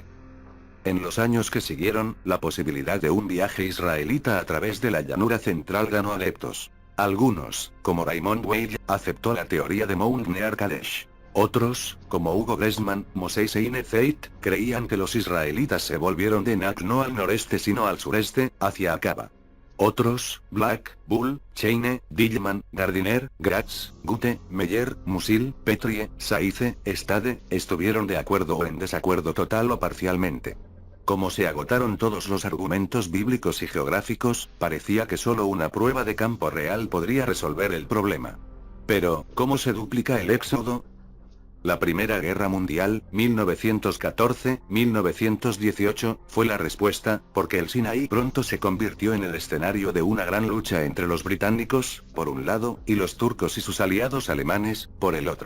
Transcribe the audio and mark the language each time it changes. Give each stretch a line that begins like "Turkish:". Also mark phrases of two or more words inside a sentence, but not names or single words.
Spanish: En los años que siguieron, la posibilidad de un viaje israelita a través de la llanura central ganó adeptos. Algunos, como Raymond Weil, aceptó la teoría de Mount Near Kadesh. Otros, como Hugo Gressman, Moses Eine Zeit, creían que los israelitas se volvieron de Nak no al noreste sino al sureste, hacia Akaba. Otros, Black, Bull, Cheine, Dillman, Gardiner, Gratz, Gute, Meyer, Musil, Petrie, Saize, Stade, estuvieron de acuerdo o en desacuerdo total o parcialmente. Como se agotaron todos los argumentos bíblicos y geográficos, parecía que solo una prueba de campo real podría resolver el problema. Pero, ¿cómo se duplica el éxodo? La Primera Guerra Mundial, 1914-1918, fue la respuesta, porque el Sinaí pronto se convirtió en el escenario de una gran lucha entre los británicos, por un lado, y los turcos y sus aliados alemanes, por el otro.